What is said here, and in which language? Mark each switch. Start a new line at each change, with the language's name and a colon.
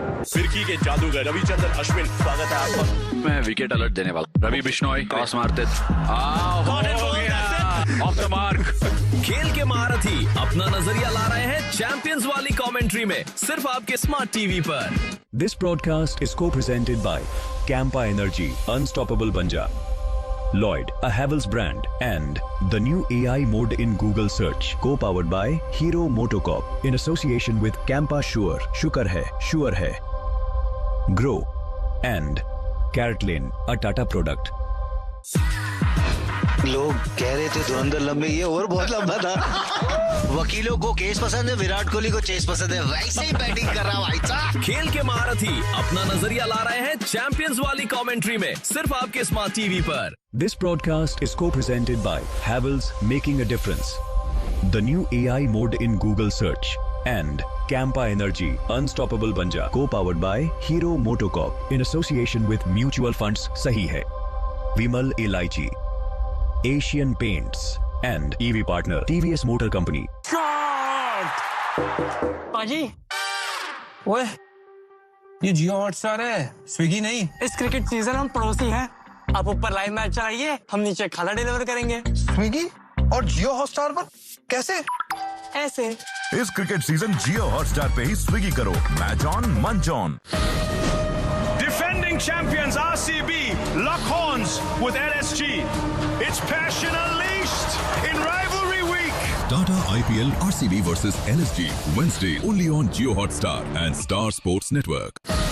Hindi: फिरकी के जादूगर रविचंद्रन अश्विन स्वागत है आपका। मैं विकेट अलर्ट देने वाला रवि बिश्नोई क्रॉस मारते ऑफ द मार्क। खेल के महारथी अपना नजरिया ला रहे हैं चैंपियंस वाली कमेंट्री में सिर्फ आपके स्मार्ट टीवी पर।
English: This broadcast is co-presented by Campa Energy, Unstoppable Banja, Lloyd, a Havells brand, and the new AI mode in Google search, co-powered by Hero Motocorp in association with Campa Sure, Shukar hai, Grow, and Carrot Lane, a Tata product.
Hindi: लोग कह रहे थे धुरंधर लंबे, ये और बहुत लंबा था। वकीलों को केस पसंद है, विराट कोहली को चेस पसंद है, वैसे ही बैटिंग कर रहा भाई साहब। खेल के महारथी अपना नजरिया ला रहे हैं चैंपियंस वाली कमेंट्री में सिर्फ आपके स्मार्ट टीवी पर।
English: This broadcast is co-presented by Havells, making a difference, the new AI mode in Google search, and Campa Energy, Unstoppable Banja, co-powered by Hero Motocorp in association with mutual funds Sahi Hai, Vimal Elaichi, Asian Paints, and EV partner TVS Motor Company.
Hindi: पाजी, ओए, ये जियो Hotstar है, Swiggy नहीं। इस cricket season हम पड़ोसी हैं। आप ऊपर लाइव मैच चलाइए, हम नीचे खाना डिलीवर करेंगे। स्विगी और जियो हॉटस्टार पर कैसे? ऐसे। इस क्रिकेट सीजन जियो हॉटस्टार पे ही स्विगी करो,
English: Match on munch on. Defending champions RCB lock horns with LSG. It's passion unleashed in rivalry week. Tata IPL RCB versus LSG Wednesday only on Jio Hotstar and Star Sports Network.